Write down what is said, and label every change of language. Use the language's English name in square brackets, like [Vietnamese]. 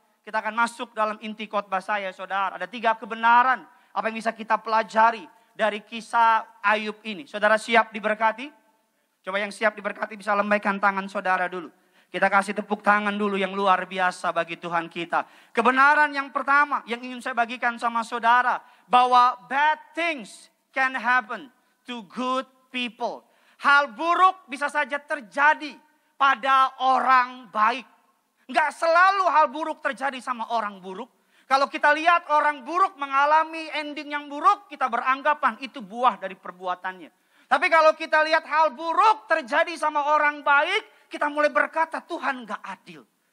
[Indonesian] Kita akan masuk dalam inti khotbah saya saudara. Ada 3 kebenaran apa yang bisa kita pelajari dari kisah Ayub ini. Saudara siap diberkati? Coba yang siap diberkati bisa lambaikan tangan saudara dulu. Kita kasih tepuk tangan dulu yang luar biasa bagi Tuhan kita. Kebenaran yang pertama yang ingin saya bagikan sama saudara. Bahwa [English] bad things can happen to good people. [Indonesian] Hal buruk bisa saja terjadi pada orang baik. Enggak selalu hal buruk terjadi sama orang buruk. Kalau kita lihat orang buruk mengalami ending yang buruk, kita beranggapan itu buah dari perbuatannya. Tapi kalau kita lihat hal buruk terjadi sama orang baik, kita mulai berkata Tuhan enggak adil.